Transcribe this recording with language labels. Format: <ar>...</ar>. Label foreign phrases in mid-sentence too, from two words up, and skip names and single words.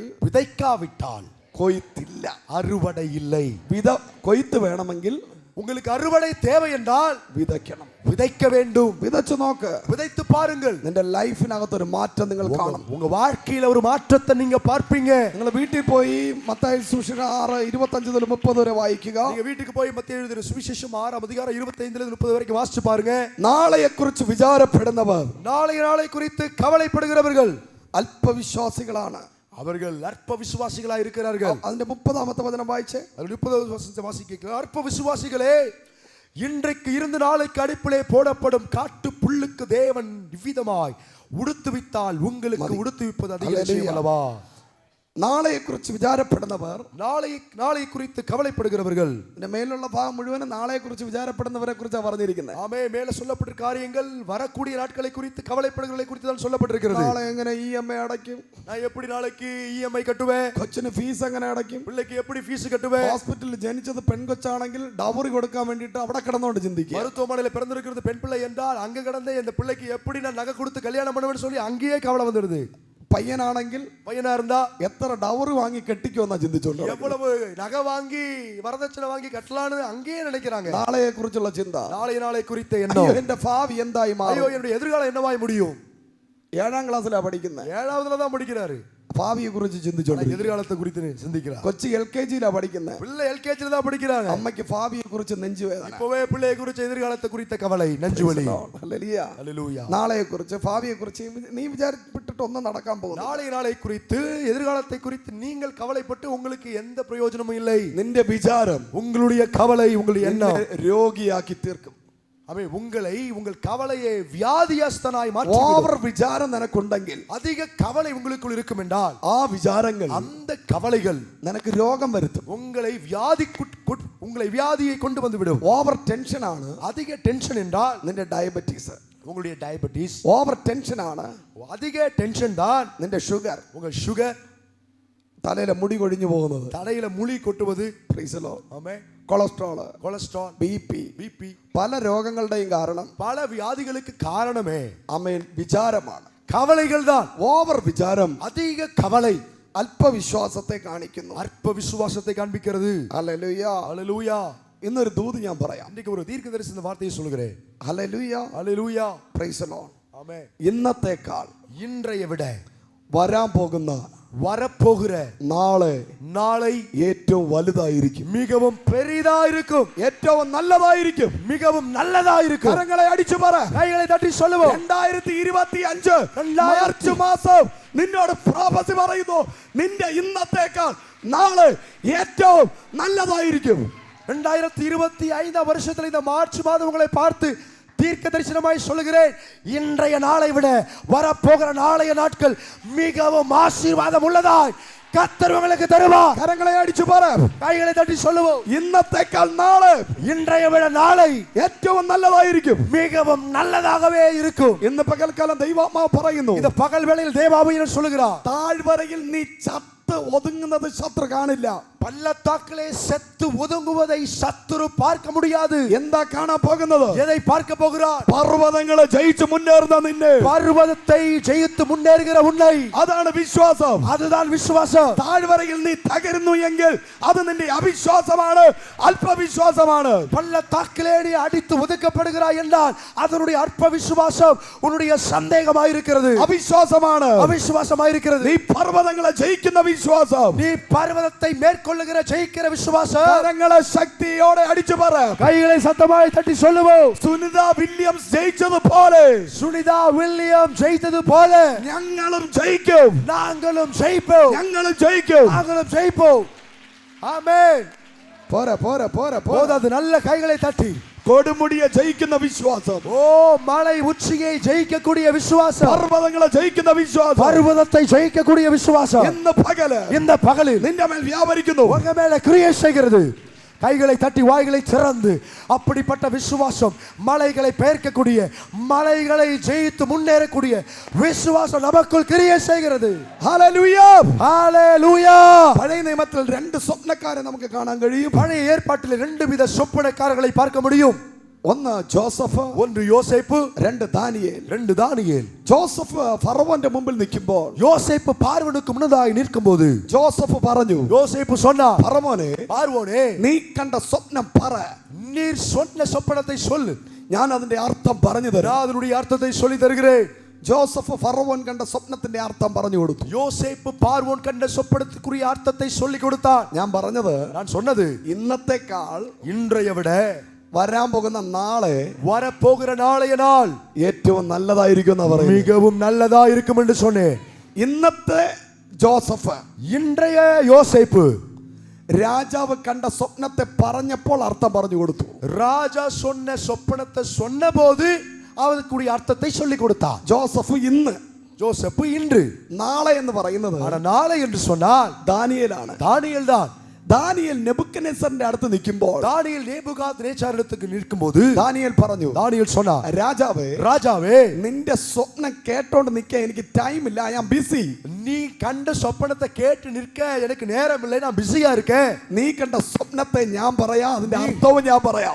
<ta>விதைக்காவிட்டால்</ta> <ml>കൊയ്ത്തില്ല,</ml> <ta>அறுவடை இல்லை.</ta> <ml>കൊയ്ത്ത് വേണമെങ്കിൽ</ml> <ta>உங்களுக்கு அறுவடை தேவை என்றால்</ta> <ml>വിതയ്ക്കണം.</ml> <ta>விதைக்க வேண்டும்.</ta> <ml>വിതച്ചു നോക്ക്,</ml> <ta>விதைத்து பாருங்கள்.</ta> <ml>നിന്റെ ലൈഫിനകത്ത് ഒരു മാറ്റം നിങ്ങൾ കാണും.</ml> <ta>உங்க வாழ்க்கையில ஒரு மாற்றத்தை நீங்க பார்ப்பீங்க.</ta> <ml>നിങ്ങൾ വീട്ടിൽ പോയി മത്തായി സുവിശേഷം 6:25-30 വരെ വായിക്കുക.</ml> <ta>நீங்க வீட்டுக்கு போய் மத்தேயு எழுதின சுவிசேஷம் 6 அதிகாரம் 25-30 வரைக்கும் வாசிச்சு பாருங்க.</ta> <ml>നാളെയെ കുറിച്ച് വിചാരപ്പെടുന്നവർ,</ml> <ta>நாளை குறித்து கவலைப்படுகிறவர்கள்</ta> <ml>അല്പവിശ്വാസികളാണ്.</ml> <ta>அவர்கள் அற்ப விசுவாசிகளாய் இருக்கிறார்கள்.</ta> <ml>അതിന്റെ 30ാമത്തെ വചനം വായിച്ചേ.</ml> <ta>30வது வசனத்தை வாசிக்க, அற்ப விசுவாசிகளே, இன்றைக்கு இருந்து நாளைக்கு அடுப்பிலே போடப்படும் காட்டு புல்லுக்கு தேவன் இவ்விதமாய் உடுத்துவித்தால் உங்களுக்கு உடுத்துவிப்பது அதிக விஷயம் அல்லவா?</ta> <ml>നാളെയെ കുറിച്ച് വിചാരപ്പെടുന്നവർ,</ml> <ta>நாளை குறித்து கவலைப்படுகிறவர்கள்.</ta> <ml>ഇതിന്റെ മേലുള്ള ഭാഗം മുഴുവനും നാളെയെ കുറിച്ച് വിചാരപ്പെടുന്നവരെ കുറിച്ചാണ് പറഞ്ഞിരിക്കുന്നത്.</ml> <ta>ஆமே, மேலே சொல்லப்பட்ட காரியங்கள் வரக்கூடிய நாட்களை குறித்து கவலைப்படுகிறவர்களை குறித்து தான் சொல்லப்பட்டிருக்கிறது.</ta> <ml>നാളെ എങ്ങനെ EMI അടയ്ക്കും,</ml> <ta>நான் எப்படி நாளைக்கு EMI கட்டுவேன்,</ta> <ml>കൊച്ചിന് ഫീസ് എങ്ങനെ അടയ്ക്കും,</ml> <ta>பிள்ளைக்கு எப்படி ஃபீஸ் கட்டுவேன்,</ta> <ml>ഹോസ്പിറ്റലിൽ ജനിച്ചത് പെൺകൊച്ചാണെങ്കിൽ ഡൗറി കൊടുക്കാൻ വേണ്ടിയിട്ട് അവിടെ കിടന്നുകൊണ്ട് ചിന്തിക്കുക,</ml> <ta>மருத்துவமனையில் பிறந்திருக்கிறது பெண் பிள்ளை என்றால் அங்க கிடந்தே இந்த பிள்ளைக்கு எப்படி நான் நகை கொடுத்து கல்யாணம் பண்ணுவேன்னு சொல்லி அங்கேயே கவலை வந்துடுது.</ta> <ml>പയ്യനാണെങ്കിൽ</ml> <ta>பையனா இருந்தா</ta> <ml>എത്ര ഡൗറി വാങ്ങി കെട്ടിക്കുമെന്നാ ചിന്തിച്ചോണ്ട്,</ml> <ta>எவ்வளவு நகை வாங்கி வரதட்சணை வாங்கி கட்டலான்னு அங்கேயே நினைக்கிறாங்க.</ta> <ml>നാളെയെ കുറിച്ചുള്ള ചിന്ത,</ml> <ta>நாளை குறித்த எண்ணம்,</ta> <ml>എന്റെ ഭാവി എന്തായി</ml> <ta>ஐயோ</ta> <ml>മാറും.</ml> <ta>என்னுடைய எதிர்காலம் என்னவாய் முடியும்.</ta> <ml>7ാം ക്ലാസ്സിലാ പഠിക്കുന്നത്,</ml> <ta>7வது தான் படிக்கிறாரு.</ta> <ml>ഭാവിയെ കുറിച്ച് ചിന്തിച്ചോണ്ട്,</ml> <ta>எதிர்காலத்தை குறித்து சிந்திக்கிறார்.</ta> <ml>കൊച്ചി LKG-ലാ പഠിക്കുന്നത്,</ml> <ta>பிள்ளை LKG-ல தான் படிக்கிறாங்க.</ta> <ml>അമ്മയ്ക്ക് ഭാവിയെ കുറിച്ച് നെഞ്ചുവേദന,</ml> <ta>இப்பவே பிள்ளையை குறித்த எதிர்காலத்தை குறித்த கவலை, நெஞ்சுவலி.</ta> <ml>ഹല്ലേലൂയ.</ml> <ta>ஹல்லேலூயா.</ta> <ml>നാളെയെ കുറിച്ച് ഭാവിയെ കുറിച്ച് നീ വിചാരിച്ചിട്ട് ഒന്നും നടക്കാൻ പോകുന്നു.</ml> <ta>நாளை குறித்து எதிர்காலத்தை குறித்து நீங்கள் கவலைப்பட்டு உங்களுக்கு எந்த பிரயோஜனமும் இல்லை.</ta> <ml>നിന്റെ വിചാരം</ml> <ta>உங்களுடைய கவலை, உங்களுடைய எண்ணம்</ta> <ml>രോഗിയാക്കി തീർക്കും.</ml> <ta>அவை உங்கள் கவலையை வியாதியஸ்தனாய் மாற்றி</ta> <ml>ഓവർ വിചാരം നിനക്കുണ്ടെങ്കിൽ,</ml> <ta>அதிக கவலை உங்களுக்குள் இருக்கும் என்றால்</ta> <ml>ആ വിചാരങ്ങൾ</ml> <ta>அந்த கவலைகள்</ta> <ml>നിനക്ക് രോഗം വരുത്തും.</ml> <ta>உங்களை வியாதியை கொண்டு வந்து விடும்.</ta> <en>over tension</en> <ml>ആണ്</ml> <ta>அதிக டென்ஷன் என்றால்</ta> <ml>നിന്റെ ഡയബറ്റീസ്,</ml> <ta>உங்களுடைய டயபெட்டிஸ்.</ta> <en>over tension</en> <ml>ആണ്</ml> <ta>அதிக டென்ஷன் தான்</ta> <ml>നിന്റെ ഷുഗർ,</ml> <ta>உங்கள் சுகர்,</ta> <ml>തലയിലെ മുടി കൊഴിഞ്ഞു പോകുന്നത്,</ml> <ta>தலையில முழி கொட்டுவது,</ta> <ml>ആമേൻ, കൊളസ്ട്രോൾ,</ml> <ta>கொலஸ்ட்ரால்,</ta> <ml>ബിപി, പല രോഗങ്ങളുടെയും കാരണം,</ml> <ta>பல வியாதிகளுக்கு காரணமே</ta> <ml>ആമേൻ, വിചാരമാണ്,</ml> <ta>கவலைகள் தான்.</ta> <ml>ഓവർ വിചാരം,</ml> <ta>அதிக கவலை</ta> <ml>അല്പവിശ്വാസത്തെ കാണിക്കുന്നു,</ml> <ta>அற்ப விசுவாசத்தை காண்பிக்கிறது.</ta> <ml>ഹല്ലേലൂയ.</ml> <ta>ஹல்லேலூயா.</ta> <ml>ഇന്നൊരു ദൂത് ഞാൻ പറയാം.</ml> <ta>இன்னைக்கு ஒரு தீர்க்கதரிசன வார்த்தையை சொல்கிறேன்.</ta> <ml>ഹല്ലേലൂയ.</ml> <ta>ஹல்லேலூயா.</ta> <en>Praise the Lord.</en> <ta>ஆமென்.</ta> <ml>ഇന്നത്തേക്കാൾ</ml> <ta>இன்றைய விட</ta> <ml>വരാൻ പോകുന്ന</ml> <ta>வரப்போகிற</ta> <ml>നാളെ ഏറ്റവും വലുതായിരിക്കും,</ml> <ta>மிகவும் பெரிதா இருக்கும்,</ta> <ml>ഏറ്റവും നല്ലതായിരിക്കും,</ml> <ta>மிகவும் நல்லதா இருக்கும்.</ta> <ml>കരങ്ങളെ അടിച്ചു പറ,</ml> <ta>கைகளை தட்டி சொல்லுவோம்.</ta> <ml>2025 മാർച്ച് മാസം നിന്നോട് പ്രവചി പറയുന്നു, നിന്റെ ഇന്നത്തേക്കാൾ നാളെ ഏറ്റവും നല്ലതായിരിക്കും.</ml> <ta>2025 வருஷத்துல இந்த மார்ச் மாதம் உங்களை பார்த்து தீர்க்க தரிசனமாய் சொல்லுகிறேன், இன்றைய நாளை விட வரப்போகிற நாளைய நாட்கள் மிகவும் ஆசீர்வாதம் உள்ளதாய் கர்த்தர் உங்களுக்கு தருவார்.</ta> <ml>കരങ്ങളെ അടിച്ചു പറ,</ml> <ta>கைகளை தட்டி சொல்லுவோம்.</ta> <ml>ഇന്നത്തേക്കാൾ നാളെ,</ml> <ta>இன்றைய விட நாளை</ta> <ml>ഏറ്റവും നല്ലതായിരിക്കും,</ml> <ta>மிகவும் நல்லதாகவே இருக்கும்.</ta> <ml>ഇന്ന് പകൽക്കാലം ദൈവാത്മാവ് പറയുന്നു,</ml> <ta>இந்த பகல் வேளையில் தேவாவியன் சொல்லுகிறார்,</ta> <ml>താഴ്വരയിൽ നീ ചത്ത ചത്ത് ഒതുങ്ങുന്നത് ശത്രു കാണില്ല.</ml> <ta>பள்ளத்தாக்கிலே செத்து ஒதுங்குவதை சத்துரு பார்க்க முடியாது.</ta> <ml>എന്താ കാണാൻ പോകുന്നത്?</ml> <ta>எதை பார்க்க போகிறார்?</ta> <ml>പർവ്വതങ്ങളെ ജയിച്ച് മുന്നേറുന്ന നിന്നെ,</ml> <ta>பர்வதத்தை ஜெயித்து முன்னேறுகிற உன்னை.</ta> <ml>അതാണ് വിശ്വാസം.</ml> <ta>அதுதான் விசுவாசம்.</ta> <ml>താഴ്വരയിൽ നീ തകരുന്നു എങ്കിൽ അത് നിന്റെ അവിശ്വാസമാണ്, അല്പവിശ്വാസമാണ്.</ml> <ta>பள்ளத்தாக்கிலே நீ அடித்து ஒதுக்கப்படுகிறாய் என்றால் அதனுடைய அற்ப விசுவாசம் உன்னுடைய சந்தேகமாயிருக்கிறது,</ta> <ml>അവിശ്വാസമാണ്.</ml> <ta>அவிசுவாசமாயிருக்கிறது.</ta> <ml>നീ പർവ്വതങ്ങളെ ജയിക്കുന്ന വിശ്വാസം,</ml> <ta>நீ பர்வதத்தை மேற்கொள்ளுகிற ஜெயிக்கிற விசுவாசம்.</ta> <ml>കരങ്ങളെ ശക്തിയോടെ അടിച്ചു പറ.</ml> <ta>கைகளை சத்தமாய் தட்டி சொல்லுவோம்.</ta> <ml>സുനിത വില്യംസ് ജയിച്ചതുപോലെ</ml> <ta>சுனிதா வில்லியம் ஜெயித்தது போல</ta> <ml>ഞങ്ങളും ജയിക്കും.</ml> <ta>நாங்களும் ஜெயிப்போம்.</ta> <ml>ഞങ്ങളും ജയിക്കും.</ml> <ta>நாங்களும் ஜெயிப்போம். ஆமென்.</ta> <ml>പോരാ പോരാ പോരാ പോരാ.</ml> <ta>போதாது, நல்ல கைகளை தட்டி.</ta> <ml>കൊടുമുടിയെ ജയിക്കുന്ന വിശ്വാസം,</ml> <ta>ஓ மலை உச்சியை ஜெயிக்கக்கூடிய விசுவாசம்,</ta> <ml>പർവ്വതങ്ങളെ ജയിക്കുന്ന വിശ്വാസം</ml> <ta>பர்வதத்தை ஜெயிக்கக்கூடிய விசுவாசம்</ta> <ml>ഇന്ന് പകല്</ml> <ta>இந்த பகலில்</ta> <ml>നിന്റെ മേൽ വ്യാപരിക്കുന്നു.</ml> <ta>உங்க மேல கிரியை செய்கிறது. கைகளை தட்டி வாய்களை திறந்து அப்படிப்பட்ட விசுவாசம், மலைகளை பெயர்க்கக்கூடிய, மலைகளை ஜெயித்து முன்னேறக்கூடிய விசுவாசம் நமக்குள் கிரியை செய்கிறது.</ta> <ml>ഹല്ലേലൂയ</ml> <ta>ஹalleluya.</ta> <ml>പഴയ നിയമത്തിൽ രണ്ട് സ്വപ്നക്കാരെ നമുക്ക് കാണാൻ കഴിയും.</ml> <ta>பழைய ஏற்பாட்டில் ரெண்டு வித சொப்பனக்காரர்களை பார்க்க முடியும்.</ta> <ml>ഒന്ന് ജോസഫ്,</ml> <ta>ஒன்று யோசேப்பு,</ta> <ml>രണ്ട് ദാനിയേൽ.</ml> <ta>ரெண்டு தானியேல்.</ta> <ml>ജോസഫ് ഫറവോന്റെ മുമ്പിൽ നിൽക്കുമ്പോൾ</ml> <ta>யோசேப்பு பார்வனுக்கு முன்னதாய் நிற்கும்போது</ta> <ml>ജോസഫ് പറഞ്ഞു,</ml> <ta>யோசேப்பு சொன்னார்,</ta> <ml>ഫറവോനെ,</ml> <ta>பார்வோனே,</ta> <ml>നീ കണ്ട സ്വപ്നം പറ,</ml> <ta>நீர் சொன்ன சொப்பனத்தை சொல்லு,</ta> <ml>ഞാൻ അതിന്റെ അർത്ഥം പറഞ്ഞു തരാം.</ml> <ta>நான் அதனுடைய அர்த்தத்தை சொல்லி தருகிறேன்.</ta> <ml>ജോസഫ് ഫറവോൻ കണ്ട സ്വപ്നത്തിന്റെ അർത്ഥം പറഞ്ഞു കൊടുത്തു.</ml> <ta>யோசேப்பு பார்வோன் கண்ட சொப்பனத்துக்குரிய அர்த்தத்தை சொல்லி கொடுத்தான்.</ta> <ml>ഞാൻ പറഞ്ഞത്,</ml> <ta>நான் சொன்னது</ta> <ml>ഇന്നത്തെക്കാൾ</ml> <ta>இன்றைய விட</ta> <ml>വരാൻ പോകുന്ന നാളെ</ml> <ta>வரப்போகிற நாளைய நாள்</ta> <ml>ഏറ്റവും നല്ലതായിരിക്കും എന്ന് പറയുന്നു.</ml> <ta>மிகவும் நல்லதா இருக்கும் என்று சொன்னேன்.</ta> <ml>ഇന്നത്തെ ജോസഫ്,</ml> <ta>இன்றைய யோசேப்பு</ta> <ml>രാജാവ് കണ്ട സ്വപ്നത്തെ പറഞ്ഞപ്പോൾ അർത്ഥം പറഞ്ഞു കൊടുത്തു.</ml> <ta>ராஜா சொன்ன சொப்பனத்தை சொன்ன போது அவருக்குரிய அர்த்தத்தை சொல்லி கொடுத்தார்.</ta> <ml>ജോസഫ് ഇന്ന്,</ml> <ta>யோசேப்பு இன்று.</ta> <ml>നാളെ എന്ന് പറയുന്നത്</ml> <ta>ஆனா நாளை என்று சொன்னால்</ta> <ml>ദാനിയേലാണ്.</ml> <ta>தானியேல் தான்.</ta> <ml>ദാനിയേൽ നെബൂഖദ്നേസറിന്റെ അടുത്ത് നിൽക്കുമ്പോൾ</ml> <ta>தானியேல் நேபுகாத்நேச்சாரிடத்துக்கு நிற்கும்போது</ta> <ml>ദാനിയേൽ പറഞ്ഞു,</ml> <ta>தானியேல் சொன்னார்,</ta> <ml>രാജാവേ,</ml> <ta>ராஜாவே,</ta> <ml>നിന്റെ സ്വപ്നം കേട്ടോണ്ട് നിൽക്കാൻ എനിക്ക് ടൈം ഇല്ല,</ml> <en>I am busy.</en> <ta>நீ கண்ட சொப்பனத்தை கேட்டு நிற்க எனக்கு நேரம் இல்லை, நான் பிஸியா இருக்கேன்.</ta> <ml>നീ കണ്ട സ്വപ്നത്തെ ഞാൻ പറയാം, അതിന്റെ അർത്ഥവും ഞാൻ പറയാം.</ml>